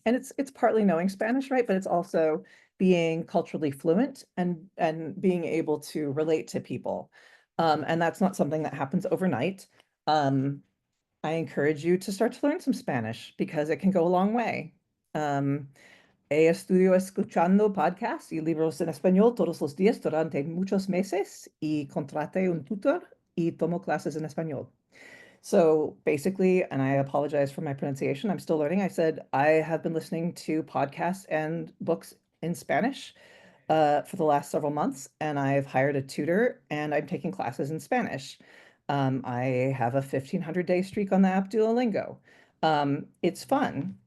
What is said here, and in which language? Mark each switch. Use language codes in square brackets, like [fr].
[en] And it's partly knowing Spanish, right? But it's also being culturally fluent and being able to relate to people. And that's not something that happens overnight. I encourage you to start to learn some Spanish, because it can go a long way. [es] He estudio escuchando podcasts y libros en español todos los días durante muchos meses, y contraté un tutor y tomo clases en español. [en] So basically, and I apologize for my pronunciation, I'm still learning. I said I have been listening to podcasts and books in Spanish for the last several months, and I've hired a tutor and I'm taking classes in Spanish. I have a 1,500-day streak on the app Duolingo. It's fun.